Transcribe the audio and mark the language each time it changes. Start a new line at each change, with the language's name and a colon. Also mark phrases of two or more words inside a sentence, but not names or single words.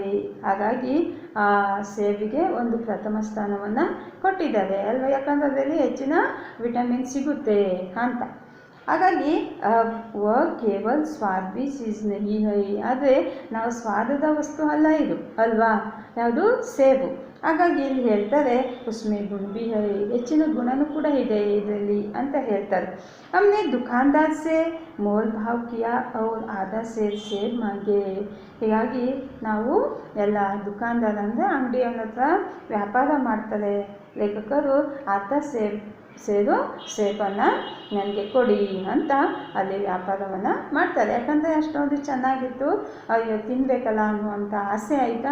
Kannada: ಹಾಗಾಗಿ ಆ ಸೇಬಿಗೆ ಒಂದು ಪ್ರಥಮ ಸ್ಥಾನವನ್ನು ಕೊಟ್ಟಿದ್ದಾರೆ ಅಲ್ವ, ಯಾಕಂದರೆ ಅದರಲ್ಲಿ ಹೆಚ್ಚಿನ ವಿಟಮಿನ್ ಸಿಗುತ್ತೆ ಅಂತ. ಹಾಗಾಗಿ ಕೇವಲ
Hindi: स्वाद भी चीज़ नहीं है,
Kannada: ಆದರೆ ನಾವು ಸ್ವಾದದ ವಸ್ತು ಅಲ್ಲ ಇದು ಅಲ್ವಾ, ಯಾವುದು ಸೇಬು. ಹಾಗಾಗಿ ಇಲ್ಲಿ ಹೇಳ್ತಾರೆ
Hindi: उसमें गुण भी है,
Kannada: ಹೆಚ್ಚಿನ ಗುಣನೂ ಕೂಡ ಇದೆ ಇದರಲ್ಲಿ ಅಂತ ಹೇಳ್ತಾರೆ.
Hindi: हमने दुकानदार से मोल भाव किया और आधा सेब मांगे.
Kannada: ಹೀಗಾಗಿ ನಾವು ಎಲ್ಲ ದುಕಾನ್ದಾರ ಅಂದರೆ ಅಂಗಡಿಯವನ ಹತ್ರ ವ್ಯಾಪಾರ ಮಾಡ್ತಾರೆ ಲೇಖಕರು, ಆತ ಸೇಬನ್ನು ನನಗೆ ಕೊಡಿ ಅಂತ ಅಲ್ಲಿ ವ್ಯಾಪಾರವನ್ನು ಮಾಡ್ತಾರೆ. ಯಾಕಂದರೆ ಅಷ್ಟೊಂದು ಚೆನ್ನಾಗಿತ್ತು, ಅಯ್ಯೋ ತಿನ್ನಬೇಕಲ್ಲ ಅನ್ನುವಂಥ ಆಸೆ ಆಯಿತು.